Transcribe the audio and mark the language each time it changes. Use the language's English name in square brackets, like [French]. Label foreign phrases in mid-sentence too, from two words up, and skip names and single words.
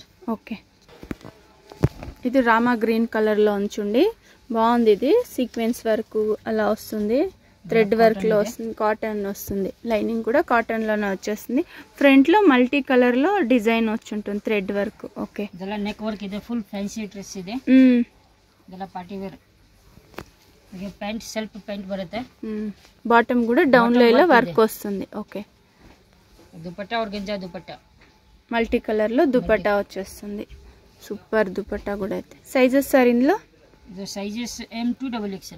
[Telugu] ఓకే, ఇది రామా [English] green colour [Telugu] లో ఉంచుండి. బాగుంది. ఇది [English] sequence work [Telugu] అలా వస్తుంది, [English] thread work [Telugu] లో వస్తుంది, కాటన్ వస్తుంది. లైనింగ్ కూడా కాటన్ లోనే వచ్చేస్తుంది. ఫ్రంట్ లో [English] multi colour [Telugu] లో డిజైన్ వచ్చి ఉంటుంది, [English] thread work. [Telugu] ఓకే, [Kannada] ಇದೆಲ್ಲ [English] neck work [Kannada] ಇದೆ. [English] full fancy dress [Kannada] ಇದೆ. ಇದೆಲ್ಲ [English] party wear. [Telugu] ఇది [English] pant self pant [Telugu] బರುತ್ತೆ. బాటమ్ కూడా డౌన్ లో ఇలా వర్క్ వస్తుంది. ఓకే, దుపట్టా ఆర్గంజా దుపట్టా [English] multi colour [Telugu] లో దుపట్టా వచ్చేస్తుంది. సూపర్ దుపట్టా కూడా అయితే. సైజెస్ సార్ ఇందులో? సైజెస్ M2XXL.